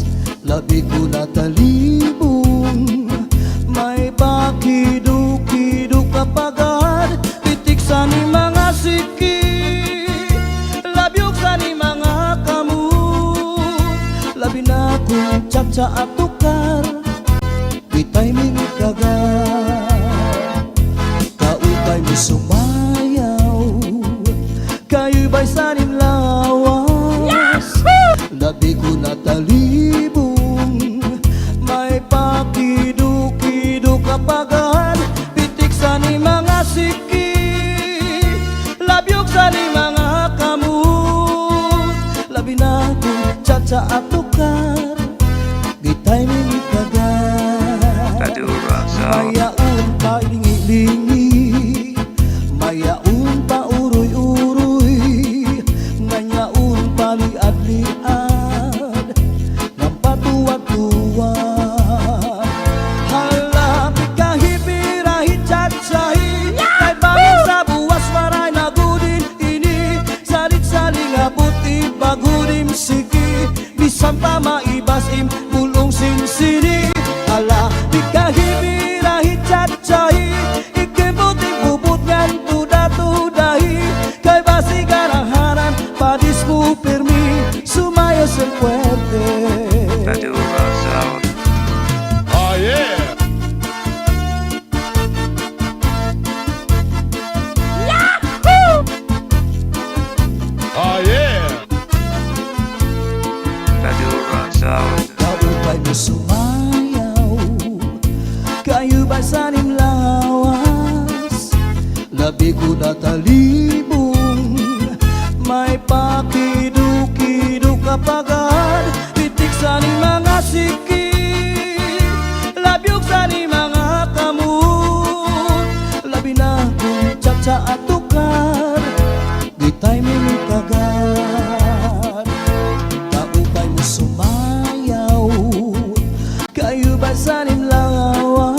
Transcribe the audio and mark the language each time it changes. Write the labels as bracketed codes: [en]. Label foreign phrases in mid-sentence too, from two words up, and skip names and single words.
[war] Labi ko na talibong, may pakido-kido kapagad. Pitik sa ni mga siki, labyok sa ni mga kamot. Labi na kong tsatsa at tukar, bitay mingit kagad. Kaupay mo sumayaw, kayo ba'y sanim lawas? Labi ko na talibong, may pakido-kido kapagad. Pitik sa ni mga siki, labyok sa ni mga kamot. Labi na kong tsatsa at tukar, gitay mingit kagad. Mayaon pa lingi-lingi, mayaon pa uroy-uroy, nganyaon pa liad-liad, ng patuwag-tuwag. Halapit ka hipirahi tsatsahi, kay bangin sa buwas maray na gudin ini. Salit-saling abuti bagudim siki, bisan pa maibasim bulong sinsini. Halapit ka hipirahi tsatsahi, ikibuting bubut ngan tuda-tudahi, kay basi garahanan padis mo permi, sumayos ang puwerte. [en] Oh yeah! Oh yeah! [war] Kaupay mo sumayaw, kayo ba sanim lawas? Labi ko na talibong, may pakido-kido kapagad. Pitik sa ni mga siki, labyok sa ni mga kamot. Labi na kong tsatsa at tukar, gitay mingit kagad. Kaupay mo sumayaw, kayo ba sanim lawas?